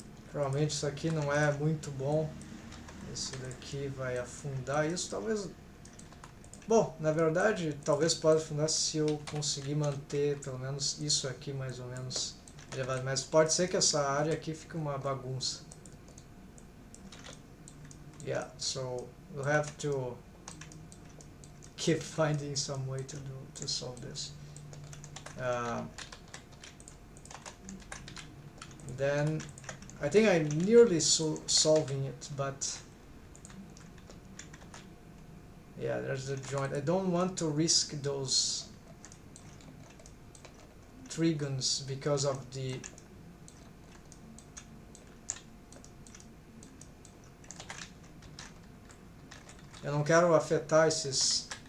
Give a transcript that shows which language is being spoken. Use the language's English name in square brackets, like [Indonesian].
[Portuguese] Provavelmente isso aqui não é muito bom. Esse daqui vai afundar isso, talvez. Bom, na verdade, talvez possa afundar se eu conseguir manter pelo menos isso aqui mais ou menos elevado. Mas pode ser que essa área aqui fique uma bagunça. [English] Yeah, so we'll have to keep finding some way to solve this. Then I think I'm nearly solving it, but yeah, there's the joint. I don't want to risk those trigons because of the [Portuguese] eu não quero afetar esses